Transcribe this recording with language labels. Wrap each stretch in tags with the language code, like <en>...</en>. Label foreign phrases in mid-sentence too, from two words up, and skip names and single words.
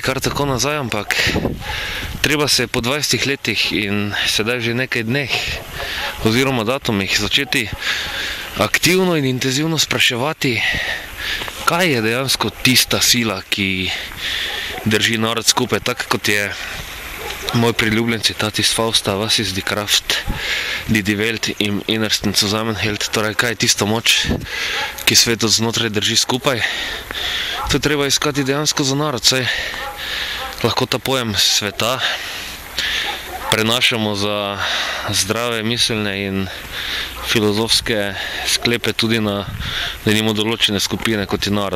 <sl>kar tako nazaj, ampak treba se po 20 letih in sedaj že nekaj dneh oziroma datumih začeti aktivno in intenzivno spraševati, kaj je dejansko tista sila, ki drži narod skupaj, tako kot je moj priljubljen citat iz Fausta:</sl> <de>Was ist die Kraft, die die Welt im Innersten zusammenhält.</de> <sl>Torej, kaj je tista moč, ki svet od znotraj drži skupaj? To je treba iskati dejansko za narod, saj lahko ta pojem sveta prenašamo za zdrave miselne in filozofske sklepe tudi na denimo določene skupine, kot je narod.</sl>